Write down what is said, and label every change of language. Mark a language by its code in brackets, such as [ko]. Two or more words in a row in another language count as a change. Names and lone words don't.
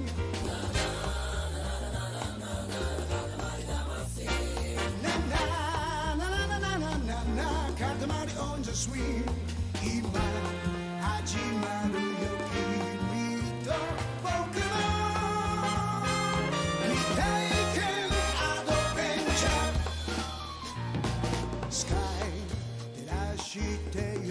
[en] Na na na na na na na na na, Katamari on the swing. [ja] 今始まるよ君と僕の未体験アドベンチャー。スカイ照らしてよ。